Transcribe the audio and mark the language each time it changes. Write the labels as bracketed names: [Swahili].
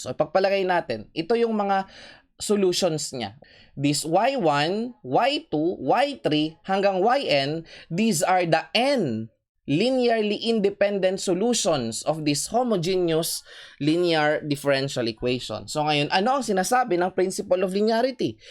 [Filipino] So, pagpalagay natin, ito yung mga solutions niya. [English] This y1, y2, y3, hanggang yn, these are the n linearly independent solutions of this homogeneous linear differential equation. [Filipino] So ngayon, ano ang sinasabi ng principle of linearity?